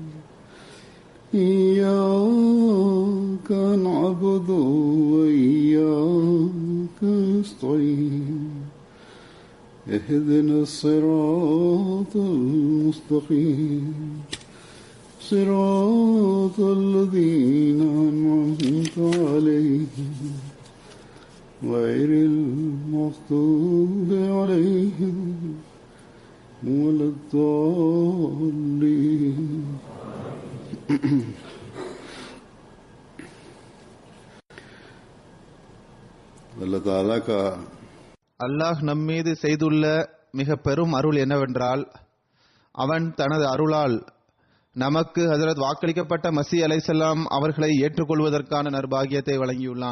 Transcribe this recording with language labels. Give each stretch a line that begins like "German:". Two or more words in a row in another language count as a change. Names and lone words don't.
Arabic: إياك نعبد وإياك نستعين اهدنا الصراط المستقيم صراط الذين أنعمت عليهم غير المغضوب عليهم ولا الضالين.
Tamil: அல்லாஹ் நம்மீது செய்துள்ள மிக பெரும் அருள் என்னவென்றால், அவன் தனது அருளால் நமக்கு ஹஜ்ரத் வாக்களிக்கப்பட்ட மஸீஹ் அலைஹிஸ்ஸலாம் அவர்களை ஏற்றுக்கொள்வதற்கான நற்பாகியத்தை வழங்கியுள்ளான்.